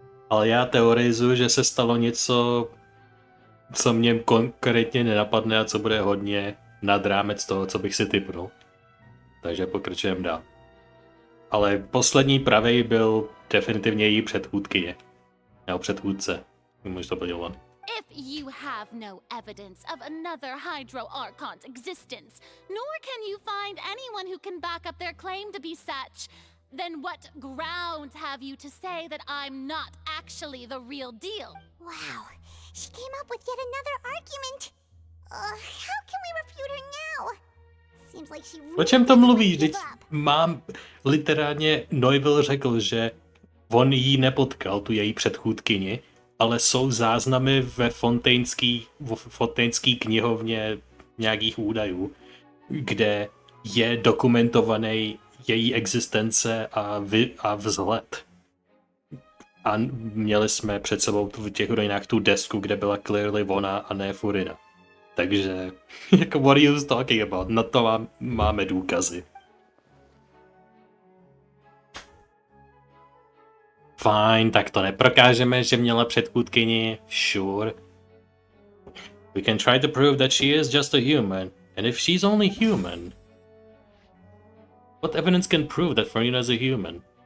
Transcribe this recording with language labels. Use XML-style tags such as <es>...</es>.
<cs>Ale já teorizuji, že se stalo něco, co mě konkrétně nenapadne a co bude hodně nad rámec toho, co bych si tipnul. Takže pokračujeme dál. Ale poslední pravej byl definitivně její předchůdkyně. Nebo předchůdce. Může to být on.</cs> <en>If you have no evidence of another Hydro Archon's existence, nor can you find anyone who can back up their claim to be such, then what grounds have you to say that I'm not actually the real deal? Wow, she came up with yet another argument. How can we refute her now? Seems like she really</en> <cs>O čem to mluvíš? Teď mám literálně Neuville řekl, že on jí nepotkal, tu její předchůdkyni, ale jsou záznamy ve Fontaineské knihovně nějakých údajů, kde je dokumentovaný její existence a vzhled. A měli jsme před sebou v těch ruinách tu desku, kde byla clearly ona a ne Furina. Takže, jako</cs> <en>what are you talking about?</en> <cs>Na to máme důkazy. Fajn, tak to neprokážeme, že měla předchůdkyni.</cs> <en>Sure. We can try to prove that she is just a human. And if she's only human, what evidence can prove that Furina is a human?</en>